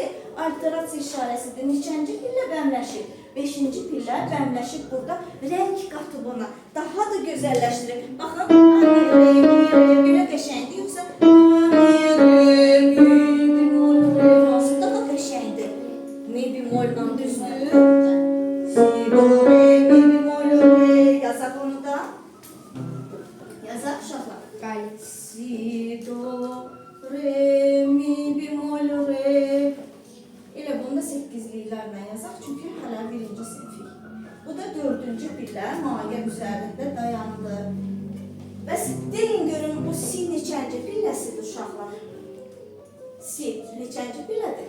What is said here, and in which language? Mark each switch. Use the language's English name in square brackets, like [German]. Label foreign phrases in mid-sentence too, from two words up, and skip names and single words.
[Azerbaijani] Alterasiya işarəsidir. Neçənci pillə bəmləşib? 5-ci pillə bəmləşib burada. Rəng qatı buna. Daha da gözəlləşdirir. Baxın, belə qəşəngdir. Yoxsa daha qəşəngdir. Mi bemolla düzdür? Si, do, re, mi bemol, re. Yazaq onu da. Yazaq uşaqlar. Qayıt. Si, do, re, mi bemol, re. Elə bunu da 8-liklərlə yazaq. Çünki hələ 1-ci sinifik. Bu da 4-cü pillə mayə üzərində dayandı. Bəs deyin görün bu si neçənci pilləsidir uşaqlar? Si neçənci pillədir?